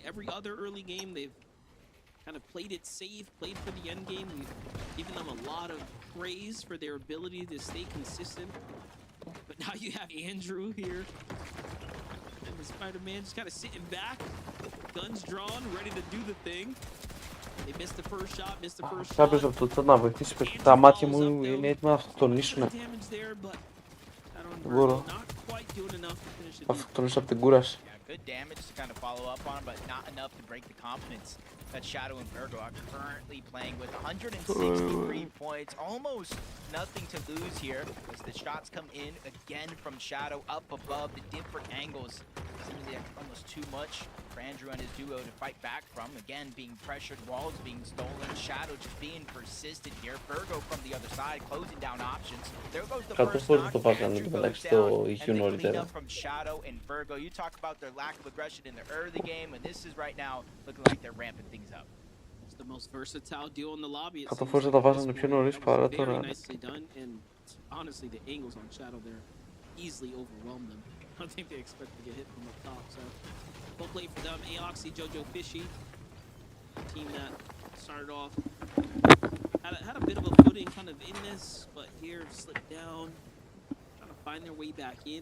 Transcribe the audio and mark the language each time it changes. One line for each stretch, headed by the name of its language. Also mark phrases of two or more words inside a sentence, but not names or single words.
English: Every other early game, they've kind of played it safe, played for the end game. We've given them a lot of praise for their ability to stay consistent. But now you have Andrew here. And the Spider-Man just kind of sitting back. Guns drawn, ready to do the thing. They missed the first shot, missed the first shot.
Greek: Κάποιος από το chat να βοηθήσει, τα μάτια μου είναι έτοιμα να αυτοκτονήσουν. Δεν μπορώ. Αυτοκτονήσω από την κούραση.
English: Good damage to kind of follow up on, but not enough to break the confidence that Shadow and Virgo are currently playing with. 163 points, almost nothing to lose here as the shots come in again from Shadow up above the different angles. Seems like almost too much for Andrew and his duo to fight back from. Again, being pressured, walls being stolen, Shadow just being persistent here. Virgo from the other side, closing down options. There goes the first knock. Andrew goes down, and the cleanup from Shadow and Virgo. You talk about their lack of aggression in the early game, and this is right now looking like they're ramping things up. It's the most versatile duo in the lobby.
Greek: Καταφέρω τα βάζανε πιο νωρίς παρά τώρα.
English: And honestly, the angles on Shadow there easily overwhelm them. I don't think they expect to get hit from up top. So, well played for them. Aoxy, Jojo Fishy, team that started off had a bit of a footing kind of in this, but here slipped down, trying to find their way back in.